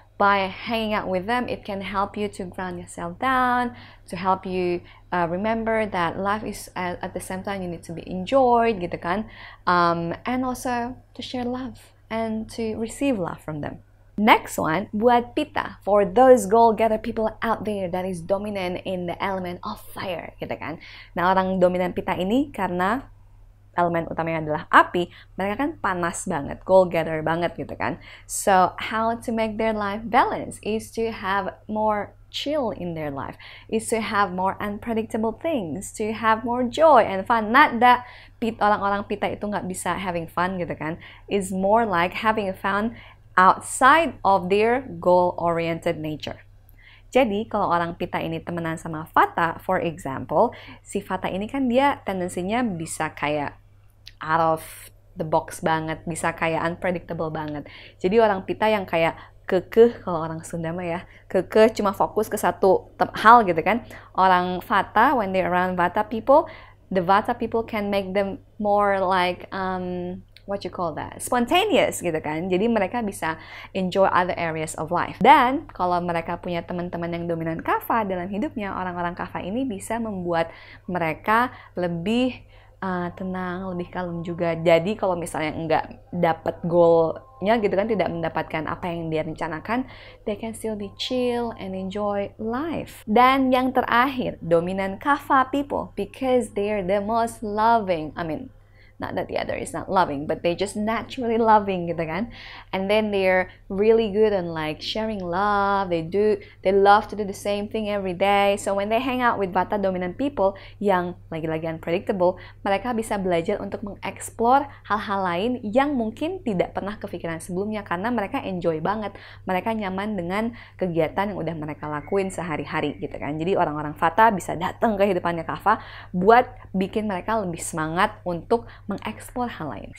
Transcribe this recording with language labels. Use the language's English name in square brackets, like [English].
[English] By hanging out with them, it can help you to ground yourself down, to help you remember that life is at the same time you need to be enjoyed [Indonesian] gitu kan. [English] And also to share love and to receive love from them. Next one, [Indonesian] buat [English] Pitta, for those goal-getter people out there that is dominant in the element of fire, [Indonesian] gitu kan. Nah, orang dominan Pitta ini karena elemen utamanya adalah api, mereka kan panas banget, goal-getter banget gitu kan. [English] So, how to make their life balance is to have more chill in their life, is to have more unpredictable things, to have more joy and fun. Not that [Indonesian] orang-orang Pitta itu nggak bisa [English] having fun [Indonesian] gitu kan. [English] It's more like having fun outside of their goal-oriented nature. [Indonesian] Jadi, kalau orang Pitta ini temenan sama Vata, [English] for example, [Indonesian] si Vata ini kan dia tendensinya bisa kayak [English] out of the box [Indonesian] banget, bisa kayak [English] unpredictable [Indonesian] banget. Jadi, orang Pitta yang kayak kekeh, kalau orang Sunda mah ya, kekeh cuma fokus ke satu hal gitu kan. Orang [English] Vata, when they're around Vata people, the Vata people can make them more like, what you call that, spontaneous [Indonesian] gitu kan. Jadi mereka bisa [English] enjoy other areas of life. [Indonesian] Dan kalau mereka punya teman-teman yang dominan Kapha dalam hidupnya, orang-orang Kapha ini bisa membuat mereka lebih tenang, lebih kalem juga. Jadi kalau misalnya nggak dapat goalnya gitu kan, tidak mendapatkan apa yang dia rencanakan, [English] they can still be chill and enjoy life. [Indonesian] Dan yang terakhir, dominan [English] Kapha people, because they're the most loving, not that the other is not loving, but they just naturally loving [Indonesian] gitu kan. [English] And then they're really good on like sharing love. They love to do the same thing every day. So when they hang out with Vata dominant people [Indonesian] yang lagi-lagi unpredictable, mereka bisa belajar untuk mengeksplor hal-hal lain yang mungkin tidak pernah kepikiran sebelumnya karena mereka enjoy banget. Mereka nyaman dengan kegiatan yang udah mereka lakuin sehari-hari gitu kan. Jadi orang-orang Vata bisa datang ke kehidupannya Kapha buat bikin mereka lebih semangat untuk mengeksplor hal lain.